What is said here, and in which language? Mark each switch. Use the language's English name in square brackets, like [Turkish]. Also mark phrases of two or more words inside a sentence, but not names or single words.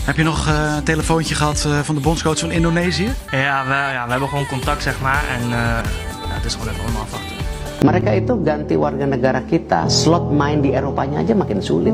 [Dutch] Heb je nog een telefoontje gehad van de bondscoach van Indonesië? We hebben gewoon contact, zeg maar. En het is gewoon even allemaal afwachten. [Indonesian] Mereka itu ganti warga negara kita, slot main di Eropanya aja makin sulit.